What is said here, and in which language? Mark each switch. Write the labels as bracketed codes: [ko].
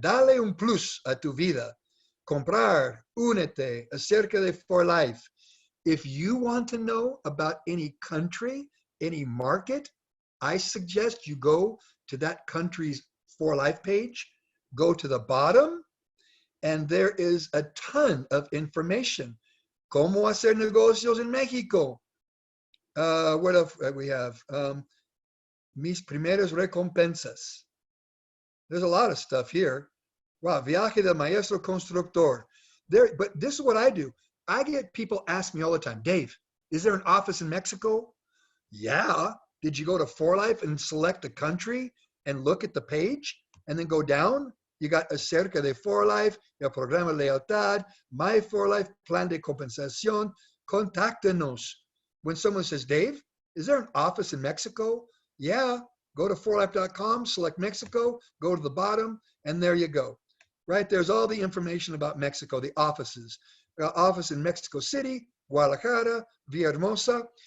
[es] Dale un plus a tu vida. Comprar, únete, acerca de 4Life. [en] If you want to know about any country, any market, I suggest you go to that country's 4Life page, go to the bottom, and there is a ton of information. [es] Cómo hacer negocios en México. [en] What else we have? [es] Mis primeras recompensas. [en] There's a lot of stuff here. Wow, [es] viaje del maestro constructor. [en] But this is what I do. I get people ask me all the time, Dave, is there an office in Mexico? Yeah. Did you go to 4Life and select a country and look at the page and then go down? You got [es] acerca de 4Life, el programa lealtad, my 4Life, plan de compensación, contáctenos. [en] When someone says, Dave, is there an office in Mexico? Yeah, go to 4life.com, select Mexico, go to the bottom, and there you go. Right, there's all the information about Mexico, the offices. Office in Mexico City, Guadalajara, Villahermosa.